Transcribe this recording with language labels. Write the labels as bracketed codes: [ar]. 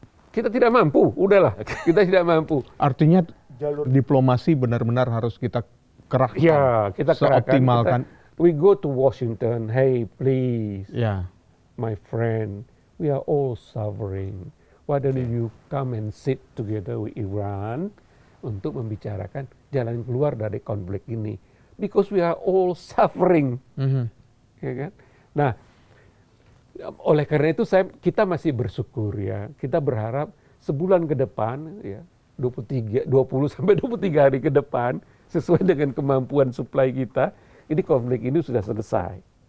[id] Kita tidak mampu, udahlah. Kita tidak mampu. Artinya jalur diplomasi benar-benar harus kita kerahkan. Ya, kita kerahkan. Seoptimalkan. [en] We go to Washington, hey please, [id] Ya. [en] my friend, we are all suffering. Why don't you come and sit together with Iran [id] untuk membicarakan jalan keluar dari konflik ini? [en] Because we are all suffering. [id] Ya kan? Nah, oleh karena itu kita masih bersyukur ya. Kita berharap sebulan ke depan ya, 20 sampai 23 hari ke depan sesuai dengan kemampuan suplai kita, ini konflik ini sudah selesai.